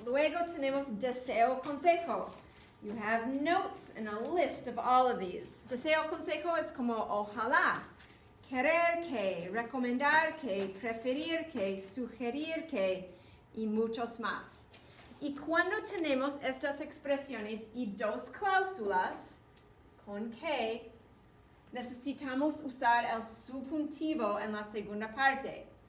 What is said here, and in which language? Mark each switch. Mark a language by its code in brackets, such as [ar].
[es] Luego tenemos deseo, consejo. [en] You have notes and a list of all of these. [es] Deseo, consejo es como ojalá, querer que, recomendar que, preferir que, sugerir que, y muchos más. Y cuando tenemos estas expresiones y dos cláusulas, con que, necesitamos usar el subjuntivo en la segunda parte.